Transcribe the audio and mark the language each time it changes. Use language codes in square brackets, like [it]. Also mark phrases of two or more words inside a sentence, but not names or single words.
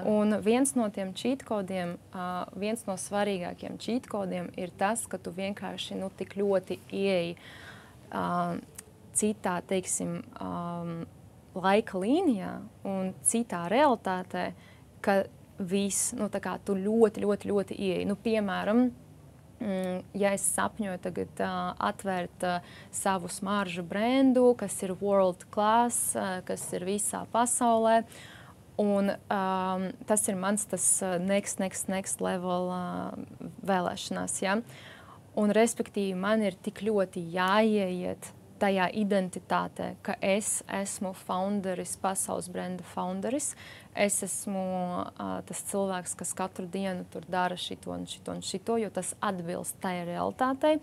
[lv] Un viens no tiem cheat kodiem, viens no svarīgākiem cheat kodiem ir tas, ka tu vienkārši tik ļoti ieeji citā, teiksim, laika līnijā un citā realitātē, ka viss, tu ļoti ieeji. Piemēram, ja es sapņoju tagad atvērt savu smaržu brendu, kas ir [en] world class, [lv] kas ir visā pasaulē, un tas ir mans [en] next level [lv] vēlēšanās, ja? Un respektīvi man ir tik ļoti jāieiet tajā identitātē, ka es esmu founderis, pasaules brenda founderis. Es esmu tas cilvēks, kas katru dienu tur dara šito un šito, jo tas atbilst tai realitātei.